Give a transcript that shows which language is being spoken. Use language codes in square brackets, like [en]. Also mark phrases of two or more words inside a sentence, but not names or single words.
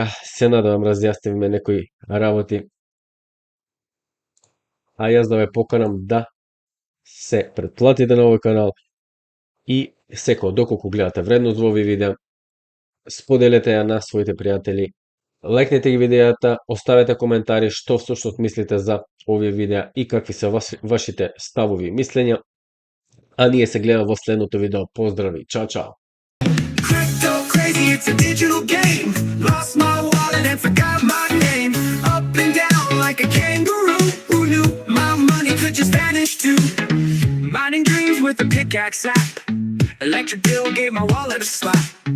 [mk] Се надевам разјаснивме некои работи. А јас да ве поканам да се претплатите на овој канал и секој доколку гледате вредност во овие видеа, споделете ја на своите пријатели, лајкнете ги видеата, оставете коментари што всушност мислите за овие видеа и какви се вашите ставови и мислења. А ние се гледаме во следното видео. Поздрави, чао, чао! [en] Crypto crazy, it's a digital game. Lost my wallet and forgot my name. Up and down like a kangaroo. Who knew my money could just vanish too? Mining dreams with a pickaxe app. Electric bill gave my wallet a slap.